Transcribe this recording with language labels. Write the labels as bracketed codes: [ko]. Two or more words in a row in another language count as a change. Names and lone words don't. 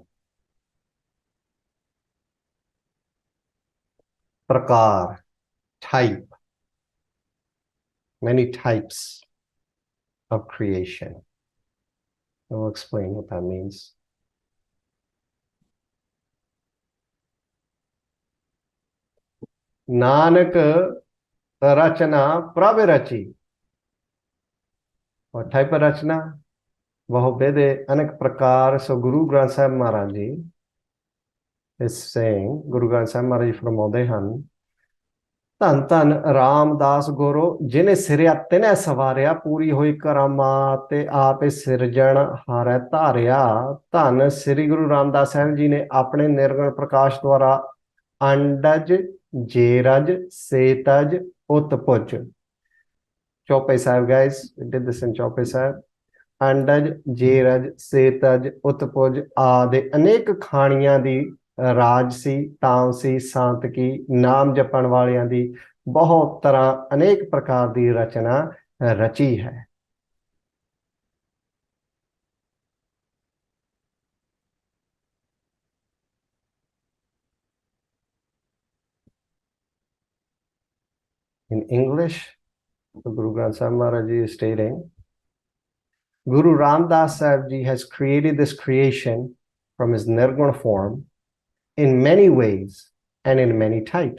[en] Prakar, type. Many types of creation. I will explain what that means. [pa] ਨਾਨਕ ਰਚਨਾ ਪ੍ਰਭਿ ਰਚੀ. [en] What type of rachana? [pa] ਬਹੁ ਬਿਧਿ ਅਨਿਕ ਪ੍ਰਕਾਰ. [en] So Guru Granth Sahib Maharaj Ji is saying, [pa] Guru Granth Sahib Maharaj Ji फरमाते ਹਨ, ਧੰਨ ਧੰਨ ਰਾਮਦਾਸ ਗੁਰੂ ਜਿਨੇ ਸਿਰਿਆ ਤਿਨੈ ਸਵਾਰਿਆ, ਪੂਰੀ ਹੋਈ ਕਰਾਮਾਤ ਤੇ ਆਪੇ ਸਿਰਜਣ ਹਾਰੈ ਧਾਰਿਆ। ਧੰਨ ਸ੍ਰੀ ਗੁਰੂ ਰਾਮਦਾਸ ਸਾਹਿਬ ਜੀ ਨੇ ਆਪਣੇ ਨਿਰਗੁਣ ਪ੍ਰਕਾਸ਼ ਦੁਆਰਾ ਅੰਡਜ ਜੇਰਜ ਸੇਤਜ ਉਤਪੁਜ। [en] ਚੌਪਈ ਸਾਹਿਬ guys, we did this in ਚੌਪਈ ਸਾਹਿਬ। [pa] ਅੰਡਜ ਜੇਰਜ ਸੇਤਜ ਉਤਪੁਜ ਆਦਿ ਅਨੇਕ ਖਾਣੀਆਂ ਦੀ ਰਾਜਸੀ ਤਾਮਸੀ ਸਾਂਤਕੀ ਨਾਮ ਜਪਣ ਵਾਲਿਆਂ ਦੀ ਬਹੁਤ ਤਰ੍ਹਾਂ ਅਨੇਕ ਪ੍ਰਕਾਰ ਦੀ ਰਚਨਾ ਰਚੀ ਹੈ। [en] In English, Guru Granth Sahib Maharaj Ji is stating, Guru Ramdas Sahib Ji has created this creation from his nirguna form in many ways and in many types.